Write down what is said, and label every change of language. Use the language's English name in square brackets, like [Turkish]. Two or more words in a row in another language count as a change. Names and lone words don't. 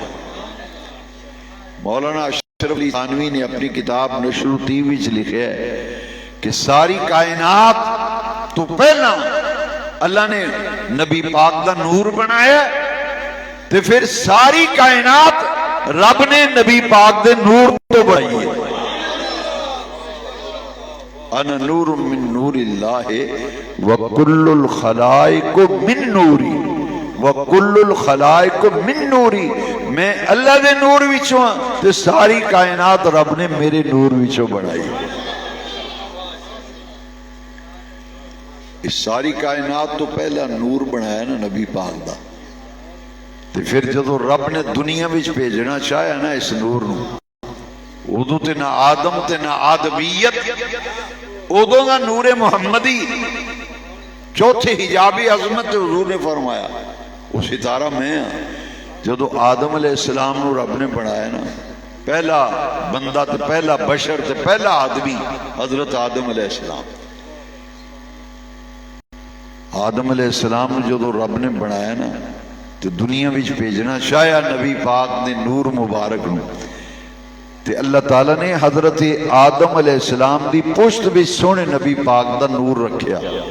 [Punjabi] مولانا اشرف علی تھانوی نے اپنی کتاب نشر الطیب وچ لکھے ہے کہ ساری کائنات تو پہلا اللہ نے نبی پاک دا نور بنایا ہے تے پھر ساری کائنات رب نے نبی پاک دے نور تو بنائی ہے۔ [Arabic] انا نور من نور اللہ وکل الخلائق من نوری، وکل الخلائق من نوری، [Punjabi] میں اللہ دے نور وچوں تے ساری کائنات رب نے میرے نور وچوں بنائی ہے۔ اس ساری کائنات تو پہلا نور بنایا نا نبی پاک دا، تے پھر جدو رب نے دنیا وچ بھیجنا چاہیا نا اس نور نو، ادو تے نہ آدم تے نہ آدمیت، ادو نہ [Arabic] نور محمدی [Punjabi] چوتھے حجابی عظمت حضور نے فرمایا وہ ستارہ میں ہاں۔ جدو آدم [Arabic] علیہ السلام [Punjabi] نو رب نے بنایا نا، پہلا بندہ تے پہلا بشر تے پہلا آدمی حضرت آدم [Arabic] علیہ السلام، [Punjabi] آدم [Arabic] علیہ السلام [Punjabi] جدو رب نے بنایا نا تو دنیا وچ بھیجنا چاہیا نبی پاک نے نور مبارک نو، تے اللہ تعالیٰ نے حضرت آدم [Arabic] علیہ السلام [Punjabi] دی پشت بھی سونے نبی پاک دا نور رکھیا۔